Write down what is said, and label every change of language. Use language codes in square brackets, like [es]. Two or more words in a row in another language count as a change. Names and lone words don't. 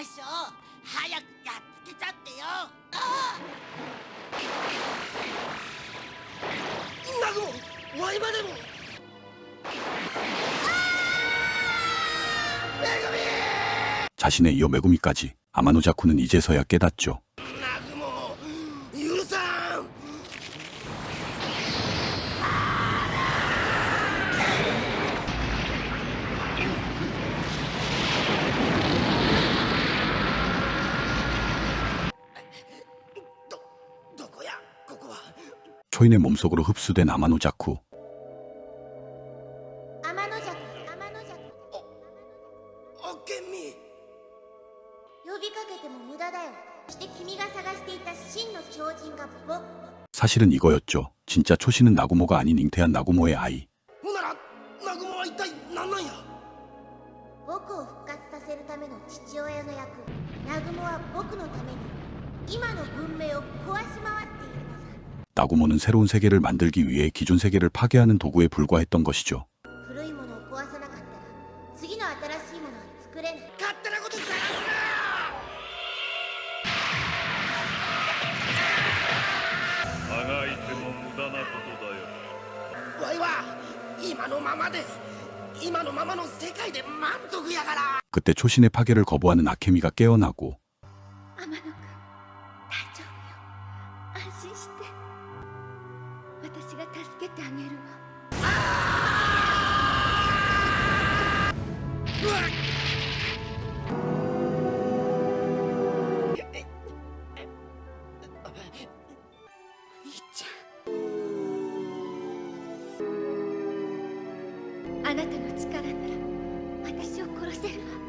[ja] 早くやっつけちゃってよ。ナグモワイまでも [ko] 자신에 이어 메구미까지 아마노자쿠는 이제서야 깨닫죠. [ja] ナグモ許さんどこやここは [ko] 초인의 몸속으로 흡수된 아마노자쿠. [ja] 天の弱天の弱オッケーミ呼びかけても無駄だよ。そして君が探していた真の超人が僕。 [ko] 사실은 이거였죠. 진짜 초신은 나구모가 아닌 잉태한 나구모의 아이. [ja] ほんならナグモは一体何なんや僕を復活させるための父親の役。ナグモは僕のために今の文明を壊し回っているのさ。 [ko] 나구모는 새로운 세계를 만들기 위해 기존 세계를 파괴하는 도구에 불과했던 것이죠. [ja] 古いものを壊さなかったら次の新しいものは作れない。勝手なことさらすあがいても無駄なことだよ。なわいは今のままで今のままの世界で満足やから [ko] 그때 초신의 파괴를 거부하는 아케미가 깨어나고 [ja] 天野くん大丈夫よ。安心して私が助けてあげるわ。お兄ちゃんあなたの力なら私を殺せるわ。